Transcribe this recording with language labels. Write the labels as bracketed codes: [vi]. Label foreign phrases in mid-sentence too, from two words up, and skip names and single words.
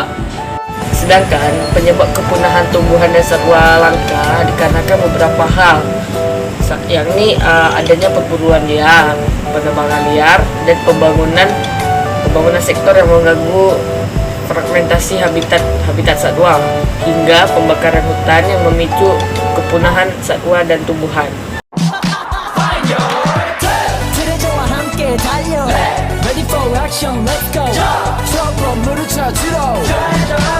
[id] Sedangkan penyebab kepunahan tumbuhan dan satwa langka dikarenakan beberapa hal, yakni adanya perburuan liar, penebangan liar, dan pembangunan sektor yang mengganggu fragmentasi habitat satwa, hingga pembakaran hutan yang memicu kepunahan satwa dan tumbuhan. [ko] 트레저와 함께 달려. [en] Ready for action, let's go. [ko] 저 건물을 찾으러.